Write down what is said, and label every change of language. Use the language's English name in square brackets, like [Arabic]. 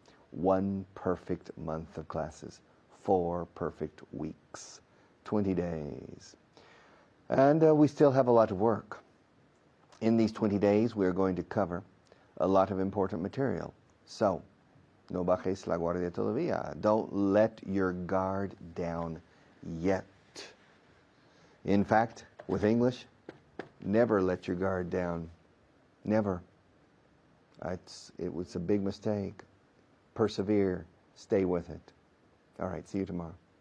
[English] 1 perfect month of classes, 4 perfect weeks, 20 days. And we still have a lot of work. In these 20 days, we're going to cover a lot of important material. [Spanish] So, no bajes la guardia todavía. [English] Don't let your guard down yet. In fact, with English, never let your guard down. Never. It was a big mistake. Persevere. Stay with it. All right, see you tomorrow.